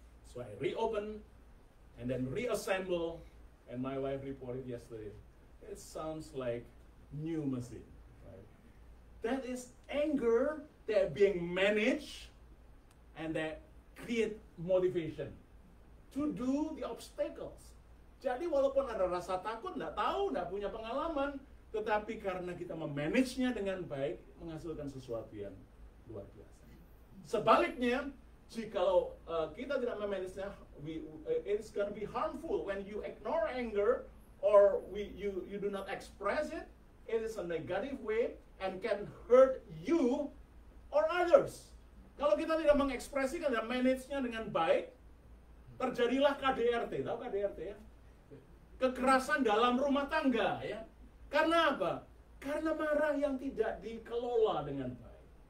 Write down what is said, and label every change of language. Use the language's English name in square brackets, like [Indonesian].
[English] So I reopen and then reassemble, and my wife reported yesterday, it sounds like new machine. Right? That is anger that being managed and that create motivation to do the obstacles. [Indonesian] Jadi walaupun ada rasa takut, nggak tahu, nggak punya pengalaman, tetapi karena kita memanagenya dengan baik, menghasilkan sesuatu yang luar biasa. Sebaliknya, jikalau kita tidak memanagenya, [English] it's gonna be harmful when you ignore anger or you do not express it. It is a negative way and can hurt you or others. [Indonesian] Kalau kita tidak mengekspresikan dan manage-nya dengan baik, terjadilah KDRT. Tahu KDRT ya? Kekerasan dalam rumah tangga ya. Karena apa? Karena marah yang tidak dikelola dengan baik.